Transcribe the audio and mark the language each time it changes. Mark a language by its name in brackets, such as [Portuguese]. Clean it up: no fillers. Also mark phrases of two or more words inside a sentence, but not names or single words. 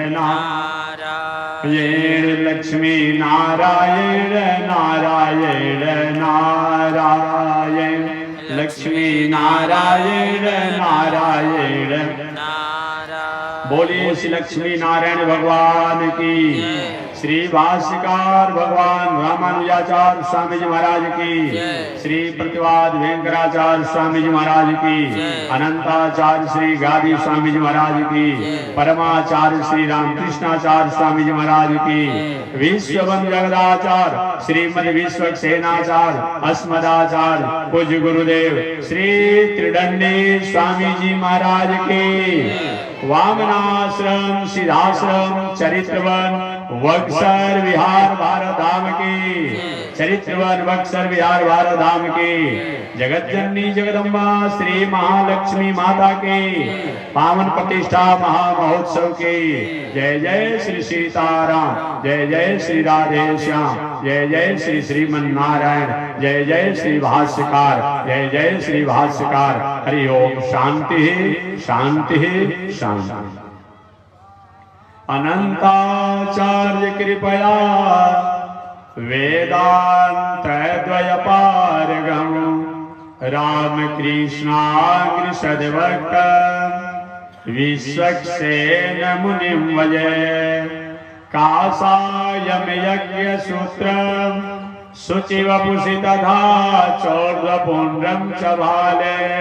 [Hindi] नारायण, लक्ष्मी नारायण नारायण नारायण, लक्ष्मी नारायण नारायण नारायण। बोलिए श्री लक्ष्मी नारायण भगवान की, श्री भाष्यकार भगवान रामानुजाचार्य स्वामी जी महाराज की, श्री प्रतिवाद वेंकटाचार्य स्वामी जी महाराज की, अनंताचार्य श्री गादी स्वामी जी महाराज की, परमाचार्य श्री रामकृष्णाचार्य स्वामी जी महाराज की, विश्वबंधु जगदाचार्य श्रीमद विश्वक्सेनाचार्य अस्मदाचार्य पूज्य गुरुदेव श्री त्रिदंडी स्वामी जी महाराज की, वामनाश्रम सिद्धाश्रम चरित्रवन बक्सर विहार भारत धाम की, चरित्रवन बक्सर विहार भारत धाम की, जगत जननी जगदम्बा श्री महालक्ष्मी माता की पावन प्रतिष्ठा महामहोत्सव की जय जय श्री सीताराम, जय जय श्री राधे श्याम, जय जय श्री श्रीमन नारायण, जय जय श्री भाष्यकार, जय जय श्री भाष्यकार। हरि ओम। शांति शांति शांति। [Sanskrit] अनंताचार्य कृपया वेदांत कृष्णाग्रसद्भक्त विश्वक्सेन मुनिं वजे कासायम यज्ञसूत्र शुचिवपुषि तथा चौर्ध्वपुण्ड्रं च भाले